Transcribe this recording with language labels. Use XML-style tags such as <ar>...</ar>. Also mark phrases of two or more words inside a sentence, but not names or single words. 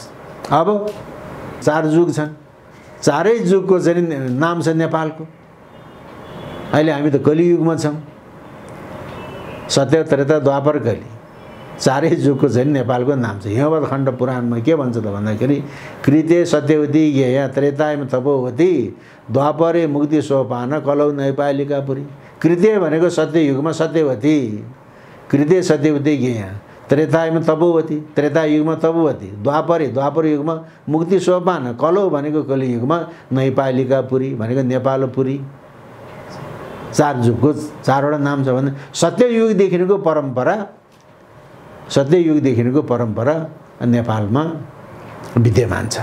<ne>अब 4 युग छन्, चारै युगको चाहिँ नाम छ नेपालको। अहिले हामी त कलियुगमा छौँ, सत्य त्रेता द्वापर कली, चारै युगको चाहिँ नेपालको नाम छ। हिमवत खण्ड पुराणमा के भन्छ त भन्दाखेरि</ne> <sa>कृते सत्यवती ज्ञेय त्रेतायम तपोवती द्वापरे मुक्ति सोपान कलौ नैपालिकापुरी।</sa> <ne>कृते भनेको सत्ययुगमा सत्यवती,</ne> <sa>कृते सत्यवती ज्ञेय, त्रेतायम तपोवती,</sa> <ne>त्रेता युगमा तपोवती, द्वापर युगमा मुक्ति सोपान, कलौ भनेको कलियुगमा नैपालिकापुरी भनेको नेपालपुरी। 4 युगको 4वटा नाम छ भने सत्ययुगदेखिको परम्परा, सत्ययुगदेखिको परम्परा नेपालमा विद्यमान छ।</ne>